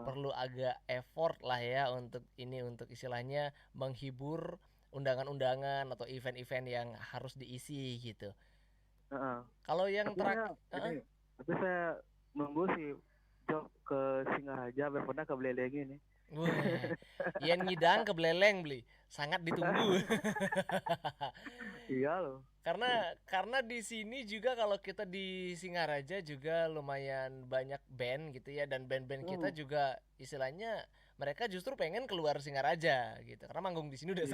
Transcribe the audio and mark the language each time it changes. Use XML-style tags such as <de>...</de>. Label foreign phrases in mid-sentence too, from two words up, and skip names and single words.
<id>perlu agak effort lah ya untuk ini untuk istilahnya menghibur undangan-undangan atau event-event yang harus diisi gitu. heeh. Kalau yang Tapi terak, saya ini, tapi saya nunggu sih job ke Singaraja biar pernah ke Beleleng ini. wah,</id> <ban>yen ngidang ke Beleleng beli,</ban> <id>sangat ditunggu. Iya loh. Karena di sini juga kalau kita di Singaraja juga lumayan banyak band gitu ya dan band-band kita Hmm, juga istilahnya mereka justru pengen keluar Singaraja gitu karena manggung di sini udah</id>